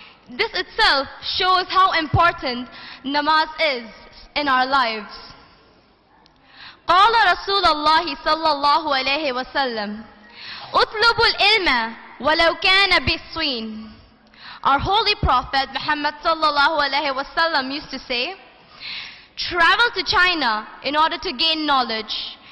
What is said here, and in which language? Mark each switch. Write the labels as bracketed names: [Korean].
[English] This itself shows how important namaz is in our lives. [Arabic] قال رسول الله صلى الله عليه وسلم اطلبوا العلم ولو كان بالصين. [English] Our holy prophet Muhammad sallallahu alaihi wasallam used to say, travel to China in order to gain knowledge.